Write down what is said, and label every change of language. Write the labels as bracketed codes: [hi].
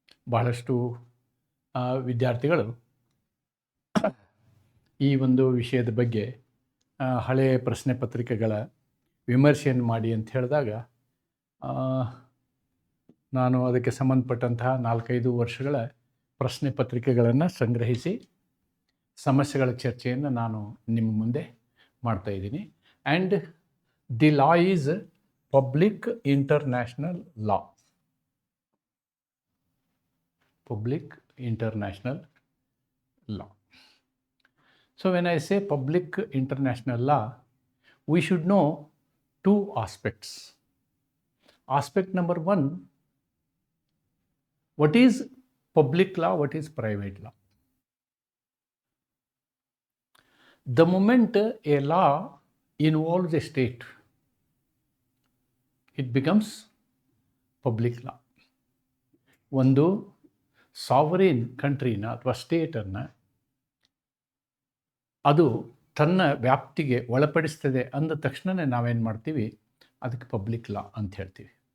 [kn] ಬಹಳಷ್ಟು ವಿದ್ಯಾರ್ಥಿಗಳು ಈ ಒಂದು ವಿಷಯದ ಬಗ್ಗೆ ಹಳೆಯ ಪ್ರಶ್ನೆ ಪತ್ರಿಕೆಗಳ ವಿಮರ್ಶೆಯನ್ನು ಮಾಡಿ ಅಂತ ಹೇಳಿದಾಗ ನಾನು ಅದಕ್ಕೆ ಸಂಬಂಧಪಟ್ಟಂತಹ 4-5 ವರ್ಷಗಳ ಪ್ರಶ್ನೆ ಪತ್ರಿಕೆಗಳನ್ನು ಸಂಗ್ರಹಿಸಿ ಸಮಸ್ಯೆಗಳ ಚರ್ಚೆಯನ್ನು ನಾನು ನಿಮ್ಮ ಮುಂದೆ ಮಾಡ್ತಾಯಿದ್ದೀನಿ. [en] And the law is public international law. Public international law. So when I say public international law, we should know two aspects. Aspect number one, what is public law, what is private law? The moment a law involves a state, it becomes public law. [kn] ಒಂದು sovereign ಕಂಟ್ರಿನ ಅಥವಾ ಸ್ಟೇಟನ್ನು ಅದು ತನ್ನ ವ್ಯಾಪ್ತಿಗೆ ಒಳಪಡಿಸ್ತದೆ ಅಂದ ತಕ್ಷಣವೇ ನಾವೇನು ಮಾಡ್ತೀವಿ, ಅದಕ್ಕೆ ಪಬ್ಲಿಕ್ ಲಾ ಅಂತ ಹೇಳ್ತೀವಿ.